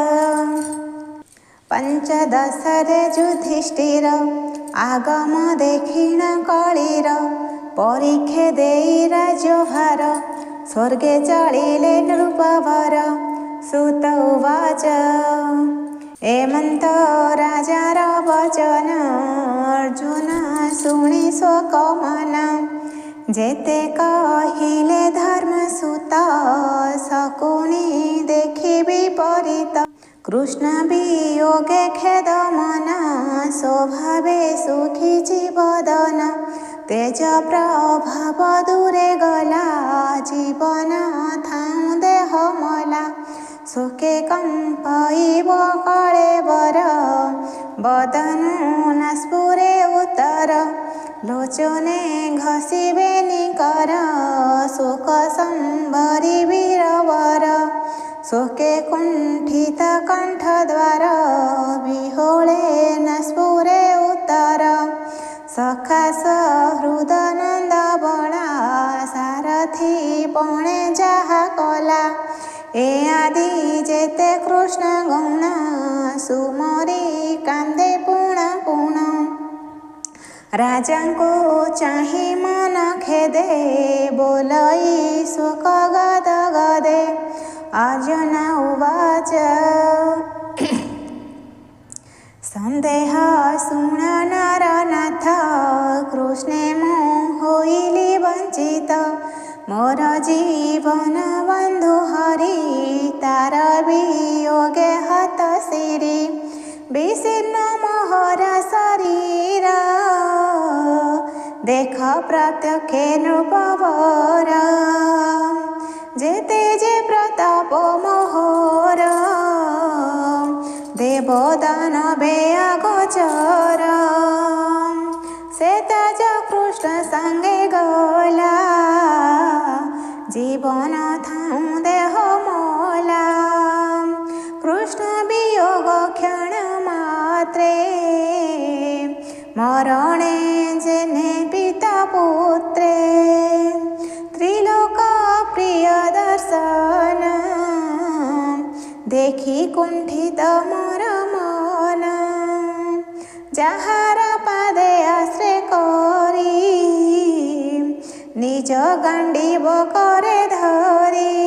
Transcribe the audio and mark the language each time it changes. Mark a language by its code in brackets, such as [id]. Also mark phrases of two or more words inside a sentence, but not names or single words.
[or] ପଞ୍ଚଦଶରେ ଯୁଧିଷ୍ଠିର ଆଗମ ଦେଖିଣ କଳିର, ପରୀକ୍ଷେ ଦେଇ ରାଜ୍ୟଭାର ସ୍ୱର୍ଗେ ଚଳିଲେ ନୃପବର। ସୂତ ଉବାଚ ଏମନ୍ତ ରାଜାର ବଚନ, ଅର୍ଜୁନ ଶୁଣି ସ୍ୱକମନ। ଯେତେ କହିଲେ ଧର୍ମସୁତ, ଶକୁନି ଦେଖି ବିପରୀତ। କୃଷ୍ଣ ବିୟୋଗେ ଖେଦ ମନ, ସ୍ୱଭାବେ ସୁଖୀ ଜୀବଦନ। ତେଜ ପ୍ରଭାବ ଦୂରେ ଗଲା, ଜୀବନ ଥାଉ ଦେହ ମଲା। ଶୋକେ କମ୍ପାଇବ କଳେବର, ବଦନୁ ନ ସ୍ଫୁରେ ଉତ୍ତର। ଲୋଚନେ ଘଷିବେ ନିକର, ଶୋକ ସମ୍ବରି ବୀରବର। ଶୋକେ କୁଣ୍ଠିତ କଣ୍ଠ ଦ୍ୱାର, ବିହୋଳେ ନ ସ୍ଫୁରେ ଉତ୍ତର। ସଖା ସହୃଦ ନନ୍ଦ ବଳା, ସାରଥି ପଣେ ଯାହା କଲା। ଏ ଆଦି ଯେତେ କୃଷ୍ଣ ଗୌଣ, ସୁମରି କାନ୍ଦେ ପୁଣ ପୁଣ। ରାଜା କୁ ଚାହିଁ ମନ ଖେଦେ, ବୋଲଇ ଶୋକ ଗଦ ଗଦେ। ଅର୍ଜୁନ ଉବାଚ ସନ୍ଦେହ ଶୁଣ ନରନାଥ, କୃଷ୍ଣେ ମୋ ହୋଇଲି ବଞ୍ଚିତ। ମୋର ଜୀବନ ବନ୍ଧୁ ହରି, ତାର ବିୟୋଗେ ହତ ସିରି। ବିଶୀର୍ଣ୍ଣ ମୋହର ଶରୀର, ଦେଖ ପ୍ରତ୍ୟକ୍ଷେ ନୃପବର। ଯେତେ ଯେ ପ୍ରତାପ ମୋହର, ଦେବଦାନ ବେୟା ଗୋଚର। ସେ ତେଜ କୃଷ୍ଣ ସଙ୍ଗେ ଗଲା, ଜୀବନ ଥାଉ ଦେହ ମଲା। କୃଷ୍ଣ ବିୟୋଗ କ୍ଷଣ ମାତ୍ରେ, ମରଣେ ଯେନେ ପିତା ପୁତ୍ରେ। ତ୍ରିଲୋକ ପ୍ରିୟ ଦର୍ଶନ, ଦେଖି କୁଣ୍ଠିତ ମୋର ମନ। ଯାହାର ପାଦେ ଆଶ୍ରୟ କରି, ନିଜ ଗାଣ୍ଡୀବ କରେ ଧରି।